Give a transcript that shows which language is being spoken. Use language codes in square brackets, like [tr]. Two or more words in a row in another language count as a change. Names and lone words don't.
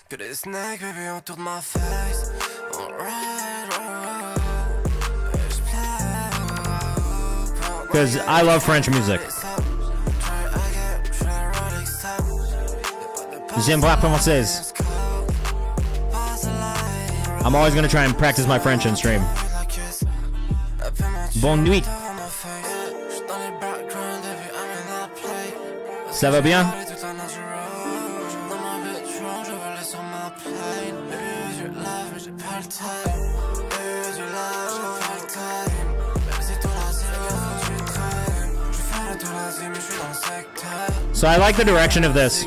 [en] Because I love French music. [fr] J'aime pas française. [en] I'm always going to try and practice my French in stream. [fr] Bonne nuit. Ça va bien? [en] So I like the direction of this.